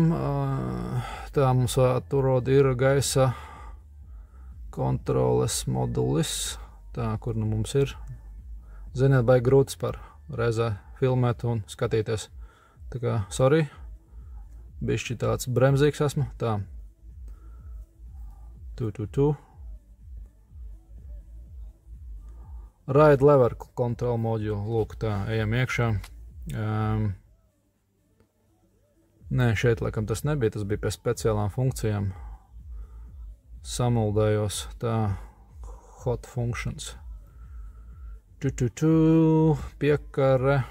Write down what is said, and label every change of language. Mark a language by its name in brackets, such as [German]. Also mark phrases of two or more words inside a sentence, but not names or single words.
[Latvian] Tā mums atrod ir gaisa kontroles modulis. Tā, kur nu mums ir. Ziniet, baigi grūtis par reizē filmēt un skatīties. Tā kā, sorry, bišķi tāds bremzīgs esmu. Tā. [English] Ride lever control module. [Latvian] Lūk, tā, ejam iekšā. Nē, šeit laikam tas nebija, tas bija pie speciālām funkcijām. Samuldējos, tā, [English] hot functions. [Latvian] Piekare.